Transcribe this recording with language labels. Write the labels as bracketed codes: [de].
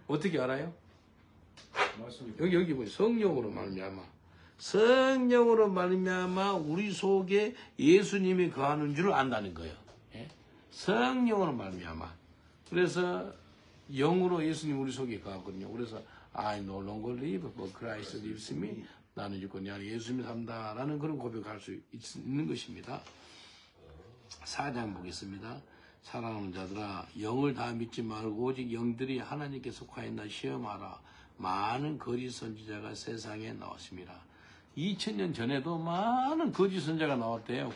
[ko] 어떻게 알아요? 여기 보세요. 성령으로 말미암아. 성령으로 말미암아 우리 속에 예수님이 거하는 줄 안다는 거예요. 예? 성령으로 말미암아. 그래서 영으로 예수님 우리 속에 거하거든요. [en] 그래서 I no longer live, but Christ lives in me. [ko] 나는 죽고 내 안에 예수님이 산다라는 그런 고백할 수 있는 것입니다. 4장 보겠습니다. 사랑하는 자들아 영을 다 믿지 말고 오직 영들이 하나님께 속하였나 시험하라. 많은 거짓 선지자가 세상에 나왔습니다. 2000년 전에도 많은 거짓 선지자가 나왔대요.